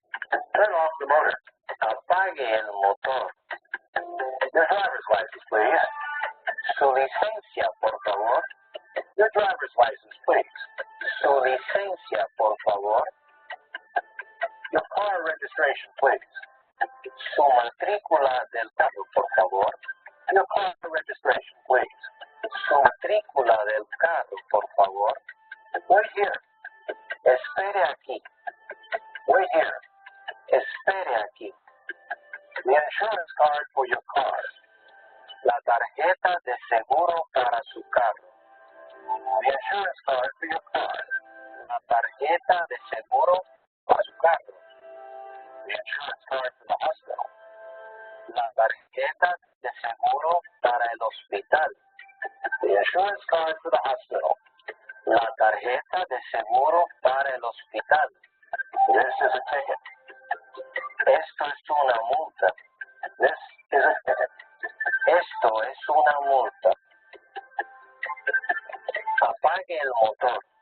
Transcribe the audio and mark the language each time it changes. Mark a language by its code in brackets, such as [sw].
[en] Turn off the motor. [es] Apague el motor. [en] Your driver's license, please. [es] Su licencia, por favor. [en] Your driver's license, please. [es] Su licencia, por favor. [en] Your car registration, please. [es] Su matrícula del carro, por favor. [en] Your car registration, please. [es] Su matrícula del carro, por favor. [en] Wait here. [es] Espere aquí. [en] Wait here. [es] Espere aquí. [en] The insurance card for your car. [es] La tarjeta de seguro para su carro. [en] The insurance card for your car. [es] La tarjeta de seguro para su carro. [en] The insurance card for the hospital. [es] la tarjeta de seguro para el hospital. [en] The insurance card for the hospital. [es] La tarjeta de seguro para el hospital. [en] This is a ticket. [es] Esto es una multa. [en] This is a ticket. [es] Esto es una multa. Apague el motor.